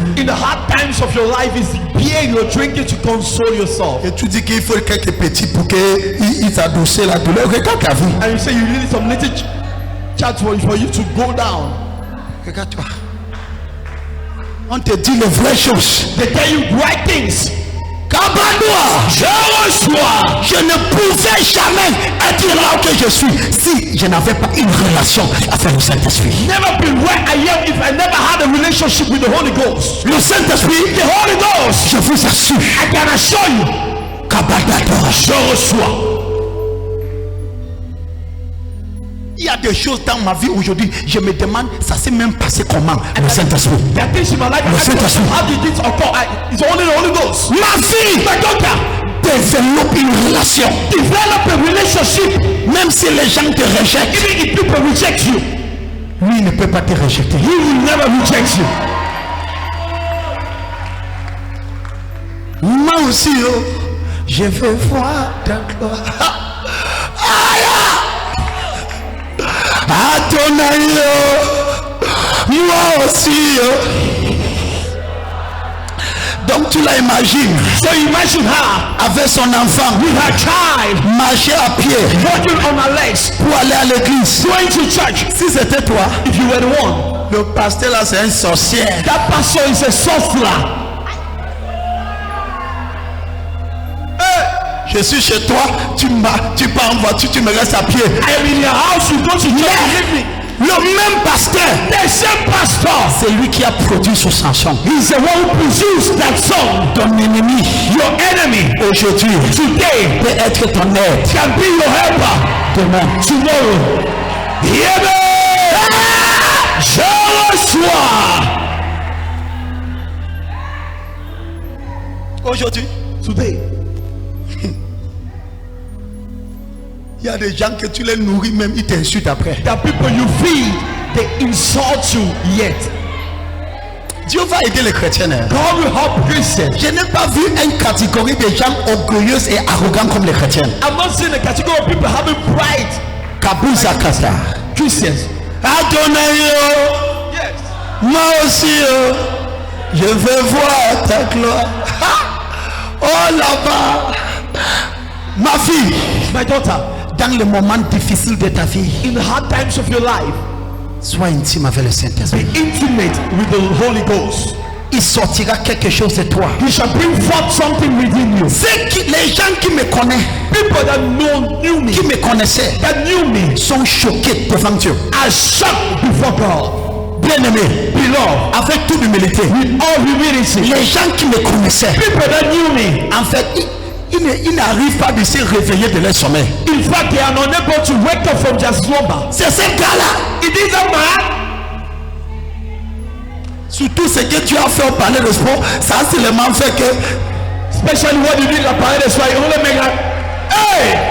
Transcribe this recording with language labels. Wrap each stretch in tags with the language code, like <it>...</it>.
<en>In the hard times of your life is the beer you're drinking to console yourself.</en> <fr>Et tu dis qu'il faut quelques petits pour qu'ils s'adoucissent la douleur. Regarde ta vie.</fr> <en>And you say you need some little chat for you to go down.</en> <fr>Regarde-toi. On te dit les vraies choses.</fr> <en>They tell you right things.</en> <fr>Kabadoua, je ne pouvais jamais être là où je suis si je n'avais pas une relation avec le Saint-Esprit.</fr> <en>Never been where I am if I never had a relationship with the Holy Ghost.</en> <fr>Le Saint-Esprit,</fr> <en>The Holy Ghost,</en> <fr>je vous assure,</fr> <en>I can assure you, Kabadadora,</en> <fr>je reçois. il y a des choses dans ma vie aujourd'hui, je me demande, ça s'est même passé comment? Le Saint-Esprit.</fr> <en>There are things in my life.</en> <fr>Le Saint-Esprit.</fr> <en>How did this occur? It's only the Holy Ghost.</en> <fr>Ma fille,</fr> <en>My daughter,</en> <fr>développe une relation.</fr> <en>develop a relationship.</en> <fr>Même si les gens te rejettent,</fr> <en>Even if people reject you,</en> <fr>lui il ne peut pas te rejeter.</fr> <en>he will never reject you.</en> <fr>Moi aussi, oh, je veux voir ta gloire. Adonai, oh, moi aussi, oh, Donc tu la imagines</fr> <en>So imagine her</en> <fr>avec son enfant</fr> <en>with her child</en> <fr>marcher à pied</fr> <en>walking on her legs,</en> <fr>pour aller à l'église.</fr> <en>going to church.</en> <fr>Si c'était toi,</fr> <en>If you were the one,</en> <fr>le pasteur là c'est un sorcier.</fr> <en>that pastor is a sorcerer.</en> <fr>Je suis chez toi, tu pars en voiture, tu me restes à pied.</fr> <en>I am in your house, you go to church, you leave me.</en> <fr>Le même pasteur,</fr> <en>The same pastor,</en> <fr>c'est lui qui a produit ce chanson.</fr> <en>he's the one who produced that song.</en> <fr>Ton ennemi,</fr> <en>Your enemy</en> <fr>aujourd'hui,</fr> <en>today</en> <fr>peut être ton aide.</fr> <en>can be your helper</en> <fr>Demain,</fr> <en>tomorrow. Hear me!</en> <fr>Je reçois. aujourd'hui,</fr> <en>Today,</en> <fr>il y a des gens que tu les nourris, même ils t'insultent après.</fr> <en>the people you feed, they insult you yet.</en> <fr>Dieu va aider les chrétiens. Hein.</fr> <en>God will help Christians.</en> <fr>Je n'ai pas vu une catégorie de gens orgueilleux et arrogants comme les chrétiens.</fr> <en>I'm not seeing a category of people having pride. Kabuza Kasta. Christians. Adonai, Yes.</en> <fr>moi aussi, je veux voir ta gloire. Oh là-bas, ma fille,</fr> <en>My daughter,</en> <fr>dans les moments difficiles de ta vie,</fr> <en>in the hard times of your life,</en> <fr>sois intime avec le Saint-Esprit.</fr> <en>be intimate with the Holy Ghost.</en> <fr>Il sortira quelque chose de toi.</fr> <en>He shall bring forth something within you.</en> <fr>Les gens qui me connaissent,</fr> <en>People that knew me,</en> <fr>qui me connaissaient,</fr> <en>that knew me,</en> <fr>sont choqués devant Dieu.</fr> <en>are shocked before God.</en> <fr>Bien-aimé,</fr> <en>Beloved,</en> <fr>avec toute humilité,</fr> <en>with all humility,</en> <fr>les gens qui me connaissaient,</fr> <en>people that knew me,</en> <fr>en fait, ils n'arrivent pas de se réveiller de leur sommeil.</fr> <en>in fact, they are unable to wake up from their slumber.</en> <fr>C'est ce gars-là.</fr> <en>It is a man.</en> <fr>Surtout ce que tu as fait au palais de sport, ça a seulement fait que</fr> <en>Especially what you did at Parade de Soie, you only make like, hey,</en>